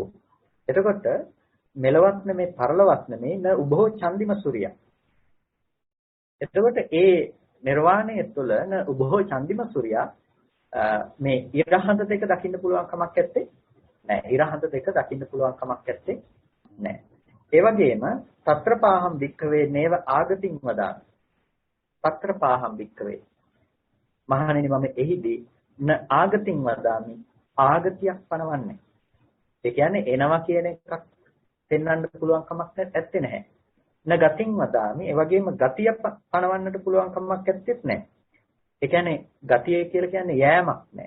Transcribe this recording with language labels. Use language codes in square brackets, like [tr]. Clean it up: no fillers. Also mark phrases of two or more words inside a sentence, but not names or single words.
[si] එතකොට මෙලවත් නෙමෙයි පරලොවත් නෙමෙයි [pi] න උභෝ චන්දිම සූර්යය. [si] එතකොට ඒ නිර්වාණය තුළ [pi] න උභෝ චන්දිම සූර්යය [si] මේ ඉරහඳ දෙක දකින්න පුළුවන් කමක් නැත්තේ නෑ. ඉරහඳ දෙක දකින්න පුළුවන් කමක් නැත්තේ නෑ. ඒ වගේම [pi] తත්‍රපාහම් වික්කවේ නේව ආගතින් වදාන. తත්‍රපාහම් වික්කවේ. [si] මහණෙනි මම එහිදී [pi] න ආගතින් වදාමි. [si] ආගතියක් පනවන්නේ. ඒ කියන්නේ එනවා කියන එකක් පෙන්වන්න පුළුවන් කමක් නැත්තේ නැහැ. [pi] න ගතින් වදාමි. [si] ඒ වගේම ගතිය පනවන්නට පුළුවන් කමක් නැත්තේත් නැහැ. ඒ කියන්නේ ගතිය කියලා කියන්නේ යෑමක් නැහැ.